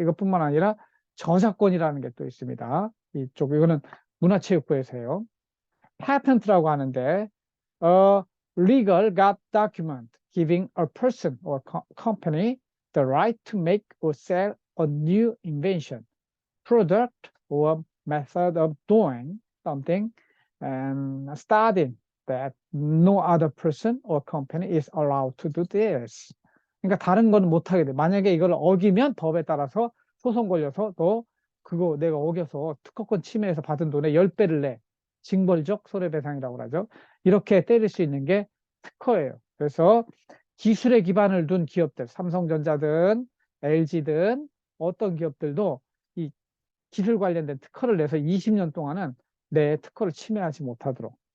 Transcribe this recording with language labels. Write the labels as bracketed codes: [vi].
[ko] 이것뿐만 아니라 저작권이라는 게 또 있습니다. 이거는 문화체육부에서 해요. [en] patent라고 [ko] 하는데 [en] a legal document giving a person or company the right to make or sell a new invention, product or method of doing something and studying that no other person or company is allowed to do this. [ko] 그러니까 다른 건 못하게 돼. 만약에 이걸 어기면 법에 따라서 소송 걸려서 너 그거 내가 어겨서 특허권 침해해서 받은 돈의 10배를 내. 징벌적 손해배상이라고 하죠. 이렇게 때릴 수 있는 게 특허예요. 그래서 기술에 기반을 둔 기업들, 삼성전자든 LG든 어떤 기업들도 이 기술 관련된 특허를 내서 20년 동안은 내 특허를 침해하지 못하도록.